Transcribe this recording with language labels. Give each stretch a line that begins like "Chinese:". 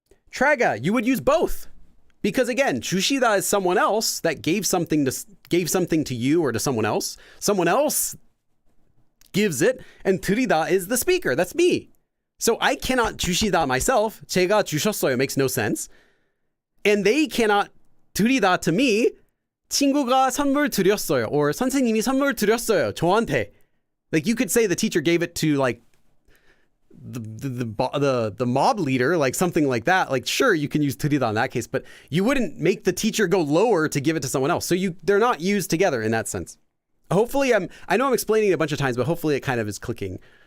English: Traga, you would use both. Because again, 주시다 is someone else that gave something to you or to someone else. Someone else gives it, and 들이다 is the speaker. That's me. So I cannot 주시다 myself.
Korean: 제가 주셨어요
English: makes no sense. And they cannot 들이다 to me.
Korean: 친구가 선물 드렸어요, or 선생님이 선물 드렸어요 저한테.
English: Like, you could say the teacher gave it to like the mob leader, like something like that. Like, sure, you can use 들이다 in that case, but you wouldn't make the teacher go lower to give it to someone else. So they're not used together in that sense. Hopefully, I know I'm explaining it a bunch of times, but hopefully it kind of is clicking.